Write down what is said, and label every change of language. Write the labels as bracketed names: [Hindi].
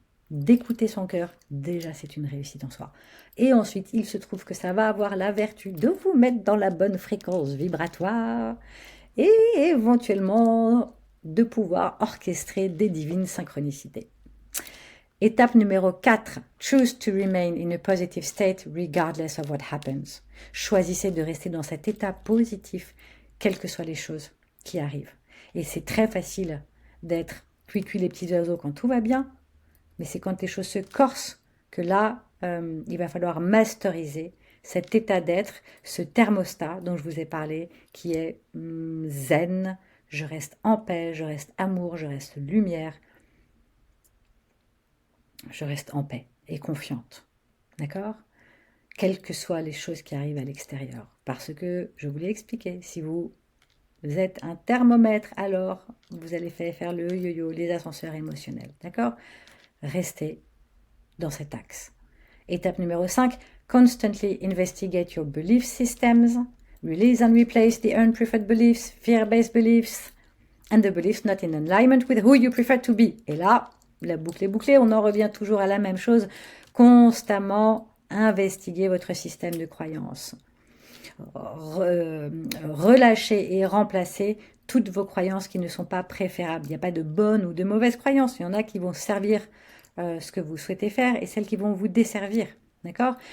[French] D'écouter son cœur, déjà, c'est une réussite en soi. Et ensuite, il se trouve que ça va avoir la vertu de vous mettre dans la bonne fréquence vibratoire et éventuellement de pouvoir orchestrer des divines synchronicités. Étape numéro 4. [English] Choose to remain in a positive state regardless of what happens. [French] Choisissez de rester dans cet état positif, quelles que soient les choses qui arrivent. Et c'est très facile d'être cuit les petits oiseaux quand tout va bien, mais c'est quand les choses se corsent que là, il va falloir masteriser cet état d'être, ce thermostat dont je vous ai parlé, qui est zen, je reste en paix, je reste amour, je reste lumière, je reste en paix et confiante, d'accord? Quelles que soient les choses qui arrivent à l'extérieur. Parce que, je vous l'ai expliqué, si vous êtes un thermomètre, alors vous allez faire le yo-yo, les ascenseurs émotionnels, d'accord? Restez dans cet axe. Étape numéro 5, [English] constantly investigate your belief systems, release and replace the unpreferred beliefs, fear-based beliefs, and the beliefs not in alignment with who you prefer to be. [French] Et là, la boucle est bouclée, on en revient toujours à la même chose, constamment investiguer votre système de croyances. Relâcher et remplacer toutes vos croyances qui ne sont pas préférables. Il n'y a pas de bonnes ou de mauvaises croyances, il y en a qui vont servir ce que vous souhaitez faire et celles qui vont vous desservir. D'accord?